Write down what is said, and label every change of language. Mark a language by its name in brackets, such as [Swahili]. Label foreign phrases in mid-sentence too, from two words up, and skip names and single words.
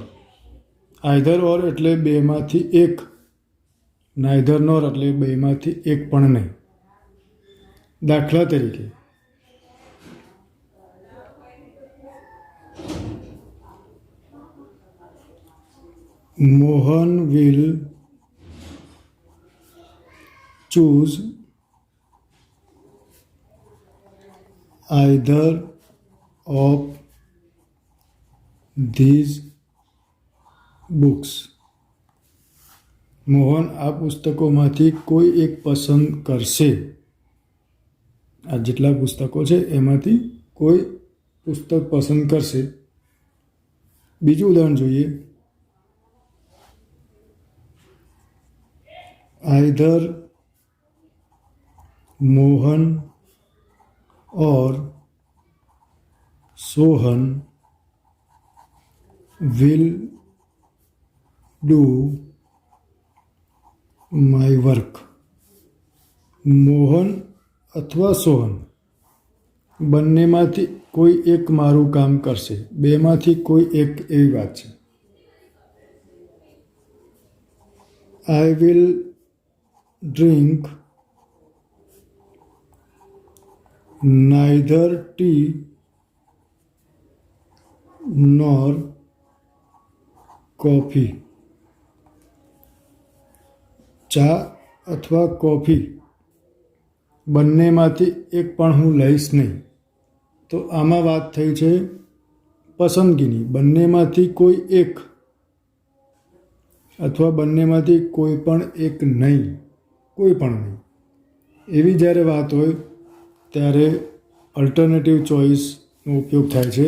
[English] either or [Gujarati] એટલે બેમાંથી એક, [English] neither nor [Gujarati] એટલે બેમાંથી એક પણ નહીં. દાખલા તરીકે [English] મોહન will choose either of these books. [Gujarati] મોહન આ પુસ્તકોમાંથી કોઈ એક પસંદ કરશે. આ જેટલા પુસ્તકો છે એમાંથી કોઈ પુસ્તક પસંદ કરશે. બીજું ઉદાહરણ જોઈએ. [English] આઈધર મોહન or સોહન will do my work. [Gujarati] મોહન અથવા સોહન બંનેમાંથી કોઈ એક મારું કામ કરશે. બેમાંથી કોઈ એક એવી વાત છે. [English] I will drink neither tea nor coffee. [Gujarati] ચા અથવા કોફી બંનેમાંથી એક પણ હું લઈશ નહીં. તો આમાં વાત થઈ છે પસંદગીની. બંનેમાંથી કોઈ એક અથવા બંનેમાંથી કોઈ પણ એક નહીં, કોઈ પણ નહીં એવી જ્યારે વાત હોય ત્યારે [English] alternative choiceનો [Gujarati] ઉપયોગ થાય છે.